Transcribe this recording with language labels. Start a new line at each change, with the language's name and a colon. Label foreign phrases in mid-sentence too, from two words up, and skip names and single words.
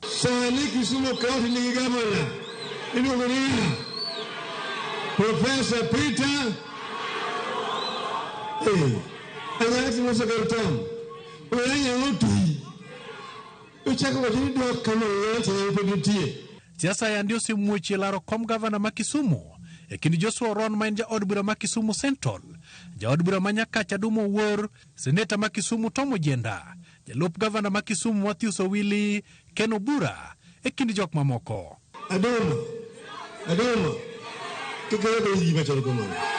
Luo (Kenya and Tanzania): Sani Kisumu kaunti nigi gavana iluongo ni Professor Peter Anyati Musakartam. Siasa ya ndio simuochi laro kom gavana ma Kisumu e kind Joshua Ron ma en ja od bura ma Kisumu Central, ja od bura ma Nyakach Adumo Wuor, seneta ma Kisumu Tom Ojienda, jalup gavana ma Kisumu Matthews Owili, Ken Obura e kind jok mamoko. Adumo kikero yi machalo kamano.